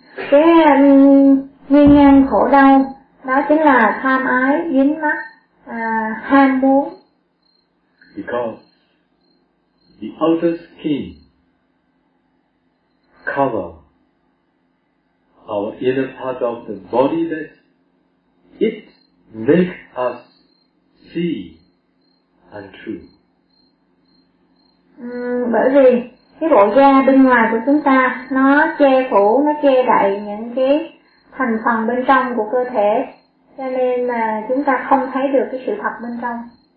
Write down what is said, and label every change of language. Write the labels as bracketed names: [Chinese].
[Vietnamese] Cái nguyên nhân khổ đau đó chính là tham ái, dính mắc, ham muốn. [English] Because the outer skin cover our inner part of the body, that it makes us see untrue. [Vietnamese] Bởi vì cái bộ da bên ngoài của chúng ta nó che phủ, nó che đậy những cái thành phần bên trong của cơ thể, cho nên là chúng ta không thấy được cái sự thật bên trong.